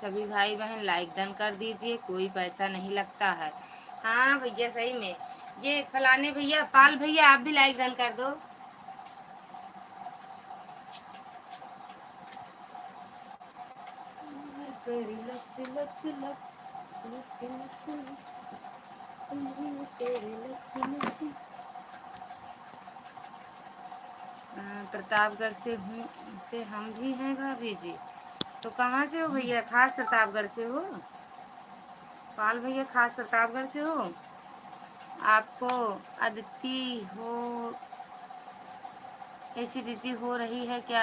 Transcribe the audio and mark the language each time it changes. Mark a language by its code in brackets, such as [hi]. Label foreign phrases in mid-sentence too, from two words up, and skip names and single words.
[hi] सभी भाई बहन [en] like done [hi] कर दीजिए, कोई पैसा नहीं लगता है। हाँ भैया सही में। ये फलाने भैया पाल भैया आप भी [en] like done [hi] कर दो। तेरी लच लच लच लच लच लच तेरी लच लच। प्रतापगढ़ से हूँ, से हम भी हैं भाभी जी। तो कहाँ से हो भैया? खास प्रतापगढ़ से हो? पाल भैया खास प्रतापगढ़ से हो? आपको अदिति हो एसिडिटी हो रही है क्या?